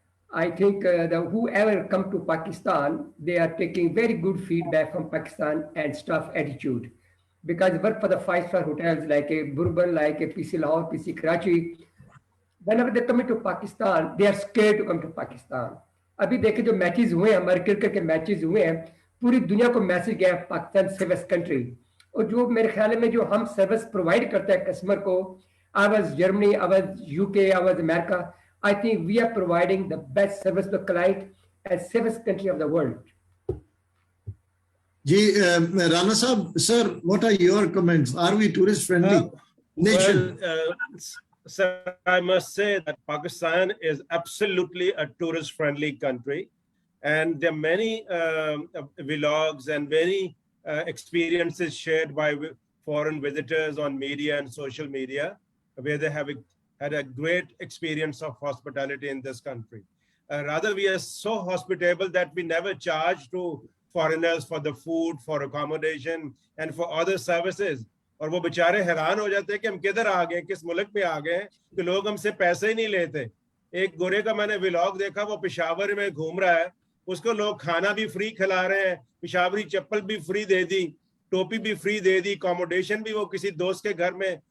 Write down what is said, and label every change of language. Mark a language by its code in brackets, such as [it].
[en] I think whoever come to Pakistan, they are taking very good feedback from Pakistan and staff attitude, because work for the 5-star hotels like a Bourbon, like a PC Lahore, PC Karachi. Whenever they come into Pakistan, they are scared to come to Pakistan. [ur] ابھی دیکھیں جو matches ہوئے ہیں, ہمارے cricket کے matches ہوئے ہیں, پوری دنیا کو میسج گیا پاکستان سیفسٹ کنٹری. اور جو میرے خیال میں جو ہم سروس پرووائڈ کرتے ہیں کسٹمر کو, [en] I was Germany, I was UK, I was America, I think we are providing the best service to the client and safest country of the world. جی Rana sahib, sir, what are your comments? Are we tourist friendly nation? Sir, I must say that Pakistan is absolutely a tourist-friendly country, and there are many vlogs and many experiences shared by foreign visitors on media and social media, where they have had a great experience of hospitality in this country. Rather, we are so hospitable that we never charge to foreigners for the food, for accommodation, and for other services. [ur] اور وہ بیچارے حیران ہو جاتے ہیں کہ ہم کدھر آ گئے, کس ملک میں آ گئے کہ لوگ ہم سے پیسے ہی نہیں لیتے. ایک گورے کا میں نے ولاگ دیکھا, وہ پشاور میں گھوم رہا ہے, اس کو لوگ کھانا بھی فری کھلا رہے ہیں, پشاوری چپل بھی فری دے دی, ٹوپی بھی فری دے دی, اکاموڈیشن بھی وہ کسی دوست کے گھر میں.